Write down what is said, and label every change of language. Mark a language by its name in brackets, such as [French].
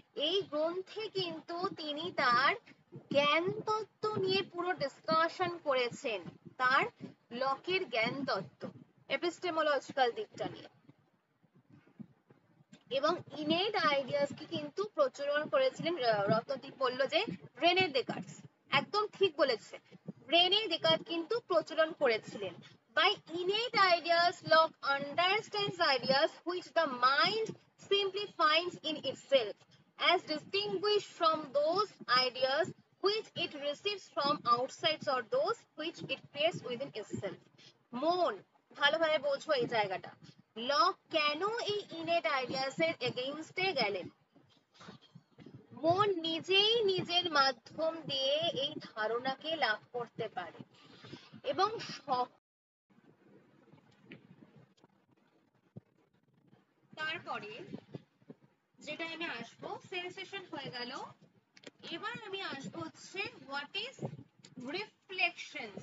[Bangla] এই গ্রন্থে কিন্তু তিনি তার জ্ঞান তত্ত্ব নিয়ে পুরো ডিসকাশন করেছেন, তার লকের জ্ঞান তত্ত্ব এপিস্টেমোলজিক্যাল দিকটা নিয়ে, এবং ইনেট আইডিয়াস কি কিন্তু প্রচলন করেছিলেন। রত্নদীপ বলল যে রেনে ডেকার্টস, একদম ঠিক বলেছে, রেনে ডেকার্ট কিন্তু প্রচলন করেছিলেন। [English] By innate ideas, Locke understands ideas which the mind simply finds in itself, as distinguished from those ideas which it receives from outside or those which it creates within itself। [Bangla] মন ভালোভাবে বোঝো এই জায়গাটা। Lock কেন এই innate ideas এর এগেইনস্টে গেলেন? মন নিজেই নিজের মাধ্যম দিয়ে এই ধারণাকে লাভ করতে পারে এবং তারপরে যেটা আমি আসবো, সেন্সেশন হয়ে গেল, এবার আমি আসবো হচ্ছে [English] What is reflection.